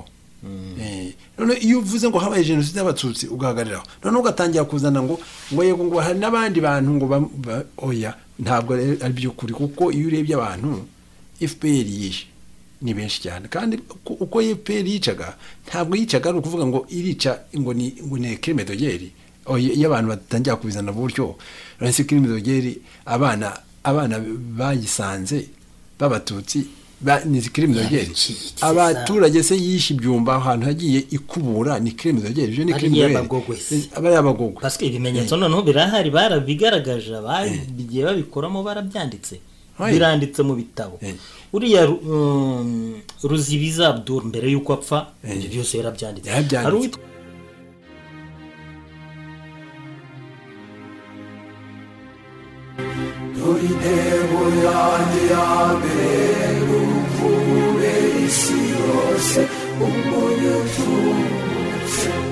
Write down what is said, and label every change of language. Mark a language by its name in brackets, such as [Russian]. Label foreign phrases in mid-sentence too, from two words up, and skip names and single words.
[Kinyarwanda] None iyo uvuze ngo habaye jenoside y'abatutsi ugahagariraho none ugatangira kuzana ngo yego ngo hari n'abandi bantu ngo oya, ntabwo ari byo kuri, kuko iyo urebye abantu FPR yishe ni benshi cyane, kandi uko FPR yicaga ntabwo yicaga ari ukuvuga ngo irica ngo ni [French] crime de guerre. [Kinyarwanda] Iyo abantu batangira kubizana buryo rase [French] crime de guerre, [Kinyarwanda] abana bayisanze b'abatutsi ni [French] crime de guerre, [Kinyarwanda] abaturage se yishe ibyumba ahantu hagiye ikubura ni [French] crime de guerre, [Kinyarwanda] ni [French] crime de guerre [Kinyarwanda] abayabagogwe [French] parce que [Kinyarwanda] ibimenyetso noneho birahari barabigaragaje, abagiye babikoramo barabyanditse biranditse mu bitabo. Uriya Ruzibiza Abdul mbere yuko apfa ibyo byose yarabyanditse. Intego yanjye ya mbere ukure isi yose umuntu ututse